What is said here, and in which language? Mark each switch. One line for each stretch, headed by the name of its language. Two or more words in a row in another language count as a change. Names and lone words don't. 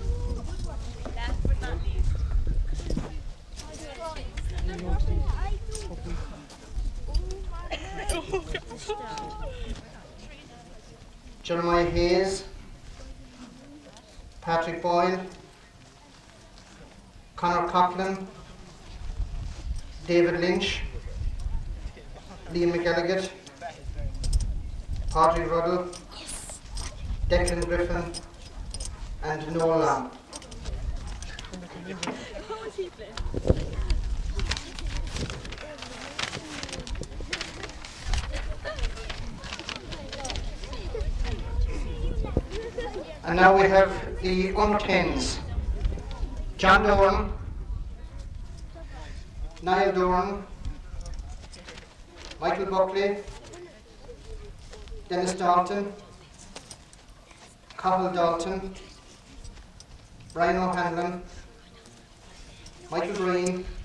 English: Jeremiah Hayes, Patrick Boyle, Conor Coughlin, David Lynch, Liam McElligott, Audrey Ruddle, Declan Griffin, and Noel Lamb. And now we have the under 10s. John Doran, Niall Doran, Michael Buckley, Dennis Dalton, Cathal Dalton, Brian O'Hanlon, Michael Green,